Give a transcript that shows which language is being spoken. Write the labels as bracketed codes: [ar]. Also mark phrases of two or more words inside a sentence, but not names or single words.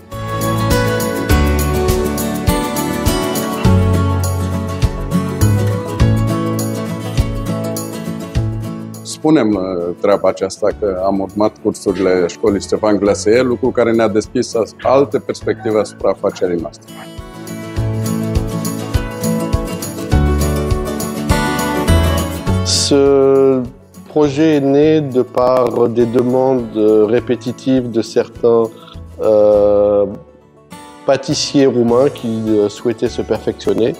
[ro] Spunem treaba aceasta că am urmat cursurile școlii Ștefan Glassier, lucru care ne-a deschis alte perspective asupra afacerii noastre. [fr] Ce projet est né de par des demandes répétitives de certains pâtissiers roumains qui souhaitaient se perfectionner.